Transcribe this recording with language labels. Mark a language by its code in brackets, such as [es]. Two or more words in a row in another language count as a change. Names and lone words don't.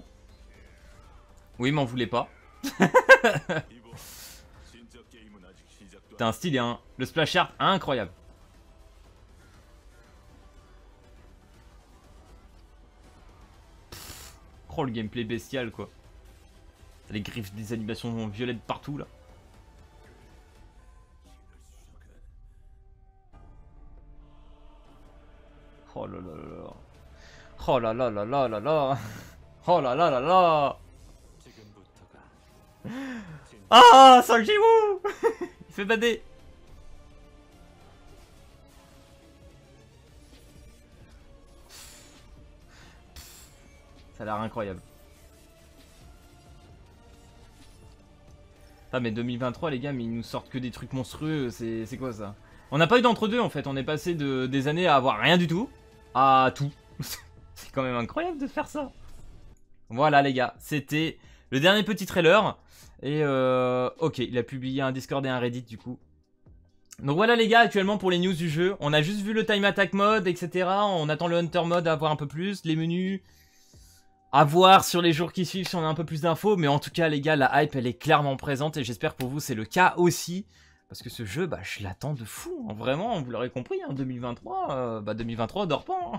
[fr] Oui m'en voulez pas. T'as un style hein. Le [en] splash art [fr] incroyable. Oh le gameplay bestial quoi. T'as les griffes des animations violettes partout là. Oh là là là là. Oh là là là là là là. Oh là là là là. Ah, Sung Jin-woo. Il fait bader. Ça a l'air incroyable. Ah mais 2023 les gars, mais ils nous sortent que des trucs monstrueux, c'est quoi ça? On n'a pas eu d'entre-deux en fait, on est passé des années à avoir rien du tout à tout. C'est quand même incroyable de faire ça. Voilà les gars, c'était le dernier petit trailer. Et ok, il a publié un Discord et un Reddit du coup. Donc voilà les gars, actuellement pour les news du jeu, on a juste vu le [en] time attack mode, [fr] etc. On attend le [en] hunter mode [fr] à voir un peu plus, les menus. À voir sur les jours qui suivent si on a un peu plus d'infos. Mais en tout cas les gars, la hype elle est clairement présente. Et j'espère pour vous c'est le cas aussi. Parce que ce jeu, bah je l'attends de fou. Hein. Vraiment, vous l'aurez compris, hein, 2023, 2023 dort pas.